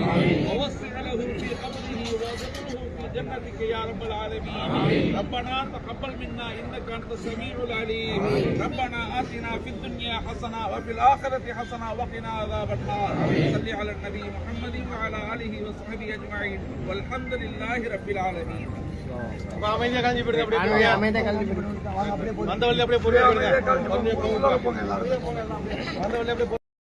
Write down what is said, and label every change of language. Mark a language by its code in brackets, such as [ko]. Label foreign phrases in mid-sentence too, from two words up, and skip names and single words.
[ar] ووسع له في قبره وذكره في جنتك يا رب العالمين. ربنا تقبل منا إنك أنت السميع العليم. ربنا آتنا في الدنيا حسنة وفي الآخرة حسنة وقنا عذاب النار. صل على النبي محمد وعلى آله وصحبه أجمعين والحمد لله رب العالمين. [ta] அமைதியா காஞ்சி போடுங்க, அப்படியே போங்க. அமைதியா காஞ்சி போடுங்க. வந்த வழியில அப்படியே பொறுமையா போங்க. வந்த வழியில அப்படியே